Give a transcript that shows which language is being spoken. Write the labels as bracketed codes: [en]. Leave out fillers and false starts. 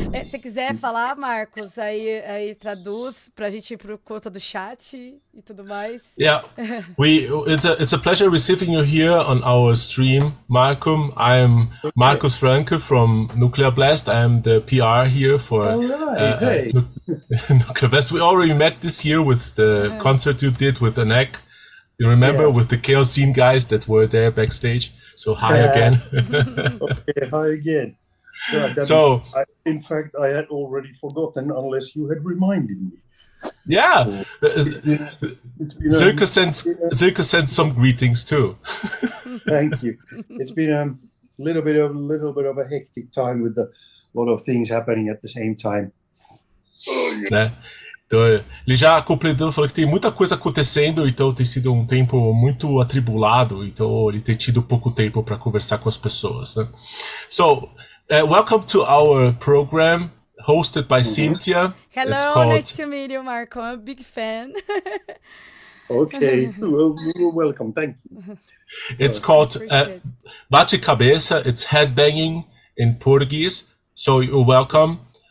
[pt] Se quiser falar, Marcos, aí traduz pra gente ir por conta do chat e tudo mais. [en] Yeah, it's a pleasure receiving you here on our stream, Markum. I'm Okay. Markus Franke from Nuclear Blast. I'm the PR here for All right. Hey. Nuclear Blast. We already met this year with the concert you did with Anek. You remember, Yeah. with the Chaos Scene guys that were there backstage. So hi again. Okay, hi again. So in fact, I had already forgotten unless you had reminded me. yeah, It's been Silke sends some greetings too. Thank you. It's been a little bit of a hectic time with a lot of things happening at the same time. [pt] Né? Então, ele já completou, falou que tem muita coisa acontecendo, então tem sido um tempo muito atribulado, então ele tem tido pouco tempo para conversar com as pessoas. Né? [en] So, welcome to our program, hosted by Cynthia. Hello, nice to meet you, Marco. I'm a big fan. Okay, well, welcome, thank you. It's called Bate Cabeça, it's headbanging in Portuguese, so you're welcome.